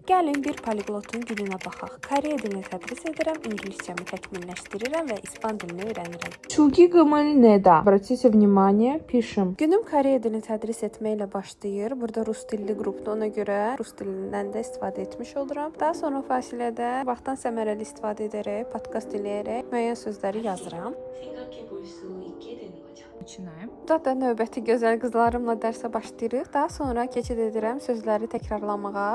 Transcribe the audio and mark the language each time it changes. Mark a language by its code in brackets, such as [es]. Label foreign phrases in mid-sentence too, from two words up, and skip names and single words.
[az] Gəlin bir poliglotun dilinə baxaq. Koreya dilini tədris edirəm, ingiliscəmi təkmilləşdirirəm və ispan dilini öyrənirəm. [ru] Чуги говорили да. Обратите внимание, пишем. [az] Günüm Koreya dilini tədris etməklə başlayır. Burada rus dilli qrupdur, ona görə rus dilindən də istifadə etmiş oluram. Daha sonra fasilədə vaxtdan səmərəli istifadə edərək, podkast dinləyərək müəyyən sözləri yazıram. [ru] Начинаем. [az] Burada da növbəti gözəl qızlarımla dərsə başlayırıq. Daha sonra keçid edirəm sözləri təkrarlamağa.